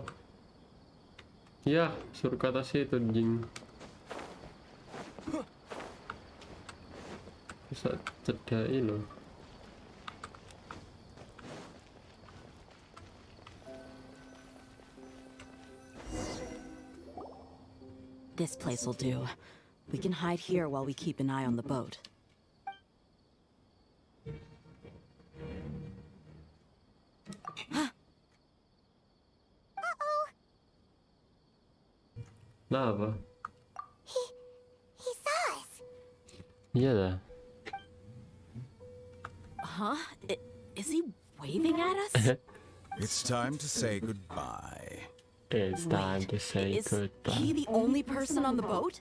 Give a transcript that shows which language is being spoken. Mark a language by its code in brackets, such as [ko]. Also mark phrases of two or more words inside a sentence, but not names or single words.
[id] Ya, suruh ke atas itu jing. Bisa cedai loh. [en] This place will do. We can hide here while we keep an eye on the boat. [id] Nah apa? [en] He saw us. [id] Iya dah. [en] Huh? Is he waving at us? It's time to say goodbye. It's time to say Is goodbye. he the only person on the boat?